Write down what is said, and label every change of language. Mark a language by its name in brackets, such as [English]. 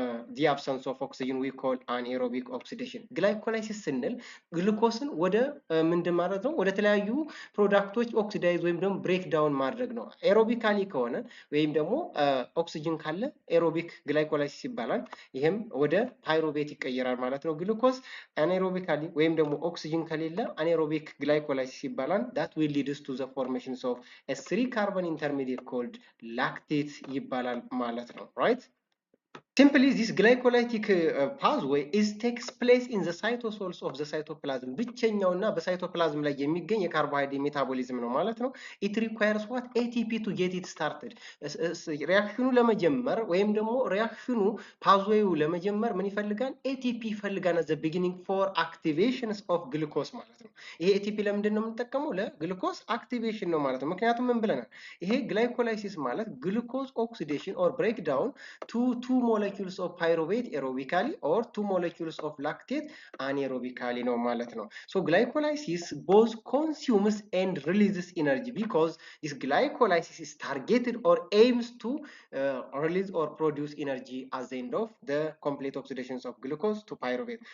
[English] the absence of oxygen we call anaerobic oxidation [Amharic] ግላይኮላይሲስ ስንል ግሉኮስን ወደ ምንድን ማለት ነው ወደ ተለያዩ ፕሮዳክቶች ኦክሲዳይዝ ወይም ደግሞ ብሬክ ዳውን ማድረግ ነው። ኤሮቢካሊ ከሆነ ወይም ደግሞ ኦክሲጅን ካለ ኤሮቢክ ግላይኮላይሲስ ይባላል። ይሄም ወደ ፓይሩቬት ይቀየራል ማለት ነው። ግሉኮዝ አናኤሮቢካሊ ወይም ደግሞ ኦክሲጅን ከሌለ አናኤሮቢክ ግላይኮላይሲስ ይባላል። [English] that will leads to the formations of a 3 carbon intermediate called lactate [Amharic] ይባላል ማለት ነው። right? [English] Simply, this glycolytic pathway takes place in the cytosols of the cytoplasm. [Amharic] ብቸኛውና በሳይቶፕላዝም ላይ የሚገኝ የካርቦሃይድሬት ሜታቦሊዝም ነው ማለት ነው። [English] it requires what ATP to get it started. [Amharic] ሪአክሽኑ ለመጀመር ወይም ደግሞ ሪአክሽኑ ፓዝዌዩ ለመጀመር ምን ይፈልጋል? ATP ይፈልጋል [English] at the beginning for activations of glucose [Amharic] ማለት ነው። ይሄ ATP ለምንድን ነው የምንጠቀመው? ለግሉኮዝ አክቲቬሽን ነው ማለት ነው። ምክንያቱም ምን ብለናል? ይሄ ግላይኮላይሲስ ማለት ግሉኮዝ ኦክሲዴሽን [English] or breakdown to 2 molecules of pyruvate aerobically or 2 molecules of lactate anaerobically [Amharic] ነው ማለት ነው። [English] So glycolysis both consumes and releases energy because this glycolysis is targeted or aims to release or produce energy as the end of the complete oxidations of glucose to pyruvate.